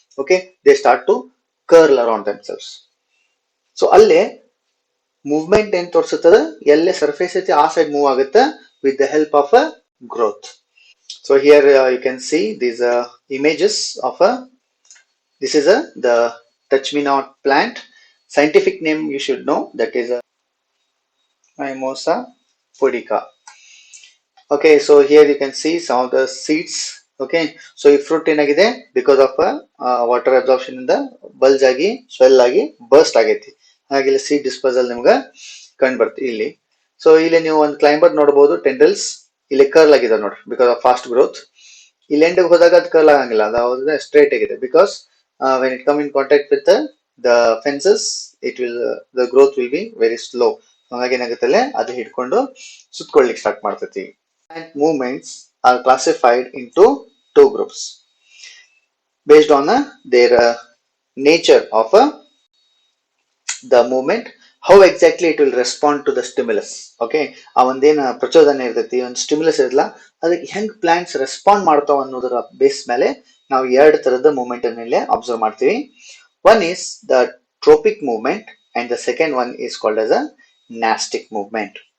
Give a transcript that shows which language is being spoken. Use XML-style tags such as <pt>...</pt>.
<kn>Okay,</kn> <en>They start to curl around themselves.</en> <kn>So ಅಲ್ಲೇ movement ಏನ್ ತೋರಿಸುತ್ತದೆ, ಎಲ್ಲೇ ಸರ್ಫೇಸ್ ಐತಿ ಆ ಸೈಡ್ ಮೂವ್ ಆಗುತ್ತೆ</kn> <en>With the help of a growth. So here you can see these images of this is the touch me not plant. Scientific name you should know, that is a mimosa pudica. Okay, so here you can see some of the seeds. Okay, so</en> <kn>ಈ fruit ಏನಾಗಿದೆ, because of water absorption ಇಂದ bulge ಆಗಿ swell ಆಗಿ burst ಆಗೈತಿ. ಹಾಗೆ ಇಲ್ಲಿ seed disposal ನಿಮ್ಗೆ ಕಂಡು ಬರ್ತಿ ಇಲ್ಲಿ. ಸೊ ಇಲ್ಲಿ ನೀವು ಒಂದು ಕ್ಲೈಂಬರ್ ನೋಡಬಹುದು, ಟೆಂಡಲ್ಸ್ ಇಲ್ಲಿ ಕರ್ಲ್ ಆಗಿದೆ ನೋಡ್ರಿ, ಬಿಕಾಸ್ ಆಫ್ ಫಾಸ್ಟ್ ಗ್ರೋತ್. ಇಲ್ಲಿ ಎಂಡಿಗೆ ಹೋದಾಗ ಅದು ಕರ್ಲ್ ಆಗಂಗಿಲ್ಲ, ಅದು ಸ್ಟ್ರೇಟ್ ಆಗಿದೆ.</kn> <en>Because when it come in contact with the fences, it will the growth will be very slow.</en> <kn>ಹಾಗಾಗಿ ಏನಾಗುತ್ತಲ್ಲ, ಅದು ಹಿಡ್ಕೊಂಡು ಸುತ್ಕೊಳ್ಳಿಕ್ಕೆ ಸ್ಟಾರ್ಟ್ ಮಾಡ್ತೈತಿ.</kn> <en>And movements are classified into two groups based on their nature of the movement, how exactly it will respond to the stimulus.</en> <kn>Okay, ಆ ಒಂದೇನು ಪ್ರಚೋದನೆ ಇರ್ತೈತಿ, ಒಂದು stimulus ಇರಲ್ಲ, ಅದಕ್ಕೆ ಹೆಂಗ್ ಪ್ಲಾಂಟ್ಸ್ ರೆಸ್ಪಾಂಡ್ ಮಾಡ್ತಾವ ಅನ್ನೋದರ ಬೇಸ್ ಮೇಲೆ ನಾವು ಎರಡು ತರದ ಮೂವ್ಮೆಂಟ್ ಮೇಲೆ ಅಬ್ಸರ್ವ್ ಮಾಡ್ತೀವಿ.</kn> <en>One is the tropic movement and the second one is called as a nastic movement.</en>